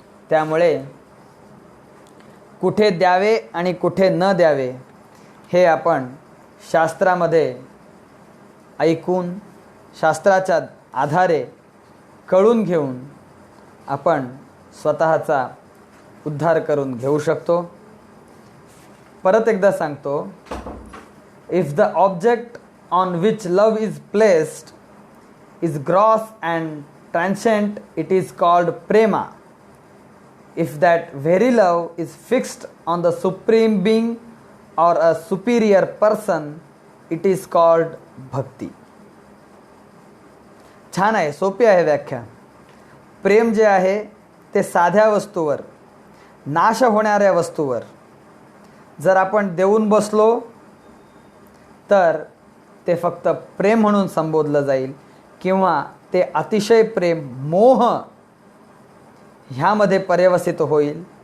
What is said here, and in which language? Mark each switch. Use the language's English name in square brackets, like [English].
[Marathi] त्यामुळे कुठे द्यावे आणि कुठे न द्यावे हे आपण शास्त्रामध्ये ऐकून शास्त्राच्या आधारे कळून घेऊन आपण स्वतःचा उद्धार करून घेऊ शकतो. [English] परत एकदा सांगतो, if the object on which love is placed is gross and transient it is called prema. If that very love is fixed on the supreme being or a superior person, it is called bhakti. [Marathi] छान आहे, सोपी आहे व्याख्या. प्रेम जे आहे ते साध्या वस्तूवर, नाश होणाऱ्या वस्तूवर जर आपण देऊन बसलो तर ते फक्त प्रेम म्हणून संबोधलं जाईल किंवा ते अतिशय प्रेम मोह ह्यामध्ये पर्यवसित होईल.